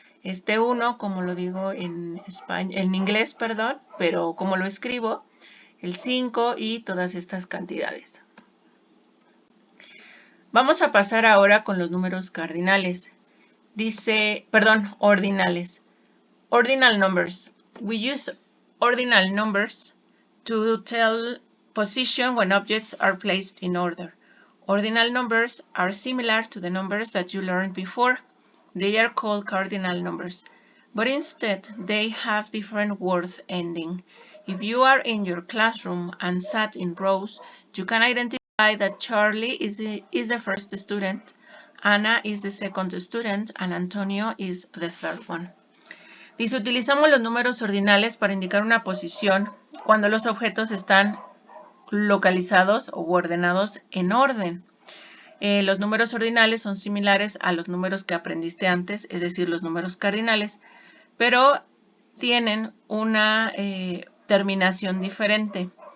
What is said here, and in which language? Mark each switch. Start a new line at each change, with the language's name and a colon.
Spanish: 1, como lo digo en inglés, perdón, pero como lo escribo, el 5 y todas estas cantidades. Vamos a pasar ahora con los números cardinales. Dice, perdón, ordinales.
English: Ordinal numbers. We use ordinal numbers to tell position when objects are placed in order. Ordinal numbers are similar to the numbers that you learned before. They are called cardinal numbers, but instead they have different word ending. If you are in your classroom and sat in rows, you can identify that Charlie is the first student, Anna is the second student, and Antonio is the third one.
Spanish: Dice, utilizamos los números ordinales para indicar una posición cuando los objetos están localizados o ordenados en orden. Los números ordinales son similares a los números que aprendiste antes, es decir, los números cardinales, pero tienen una terminación diferente.